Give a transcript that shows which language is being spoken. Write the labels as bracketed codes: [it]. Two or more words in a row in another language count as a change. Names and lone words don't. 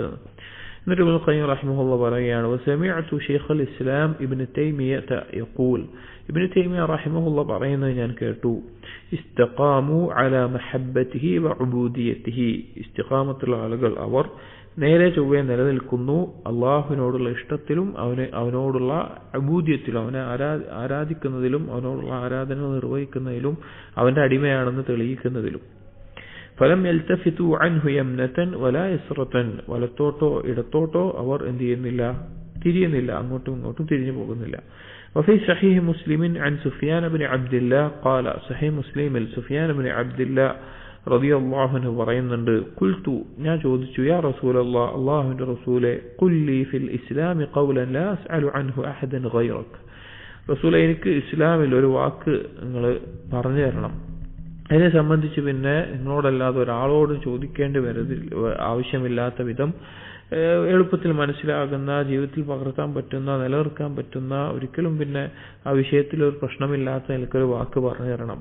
[ml] എന്നിട്ട് ഇബ്നുൽ ഖയ്യിം റഹിമഹുല്ലാഹ് പറയുകയാണ്, [ar] وسمعت شيخ الإسلام ابن تيمية يقول, [ml] ഇബ്നു തൈമിയ്യ റഹിമഹുല്ലാഹ് പറയുന്നത് ഞാൻ കേട്ടു, [ar] استقاموا على محبته وعبوديته, [ml] ഇസ്തിഖാമത്തുള്ള ആളുകൾ അവർ നേരെ ചൊവ്വേ നിലനിൽക്കുന്നു അള്ളാഹുവിനോടുള്ള ഇഷ്ടത്തിലും അവനോടുള്ള അബൂദിയത്തിലും, അവനെ ആരാധിക്കുന്നതിലും അവനോടുള്ള ആരാധന നിർവഹിക്കുന്നതിലും അവന്റെ അടിമയാണെന്ന് തെളിയിക്കുന്നതിലും. [ar] فلم يلتفت عنه يمنة ولا يسرة, [ml] വലത്തോട്ടോ ഇടത്തോട്ടോ അവർ എന്ത് ചെയ്യുന്നില്ല, തിരിയുന്നില്ല, അങ്ങോട്ടും ഇങ്ങോട്ടും തിരിഞ്ഞു പോകുന്നില്ല. [ar] وفي صحيح مسلم عن سفيان بن عبد الله قال, صحيح [ml] മുസ്ലിമിൽ സുഫിയാൻ ബിൻ അബ്ദുല്ലാ [ar] رضي الله عنه [ml] പറയുന്നുണ്ട്, ഖുൽതു, ഞാൻ ചോദിച്ചു, [ar] يا رسول الله, [ml] അല്ലാഹുവിന്റെ റസൂലേ, [ar] قل لي في الإسلام قولا لا أسأل عنه أحدا غيرك, [ml] റസൂലേ എനിക്ക് ഇസ്ലാമിൽ ഒരു വാക്ക് നിങ്ങൾ പറഞ്ഞു തരണം, അതിനെ സംബന്ധിച്ച് പിന്നെ നിങ്ങളോടല്ലാതെ ഒരാളോടും ചോദിക്കേണ്ടി ആവശ്യമില്ലാത്ത വിധം എളുപ്പത്തിൽ മനസ്സിലാകുന്ന, ജീവിതത്തിൽ പകർത്താൻ പറ്റുന്ന, നിലനിർത്താൻ പറ്റുന്ന, ഒരിക്കലും പിന്നെ ആ വിഷയത്തിൽ ഒരു പ്രശ്നമില്ലാത്ത എനിക്കൊരു വാക്ക് പറഞ്ഞു തരണം.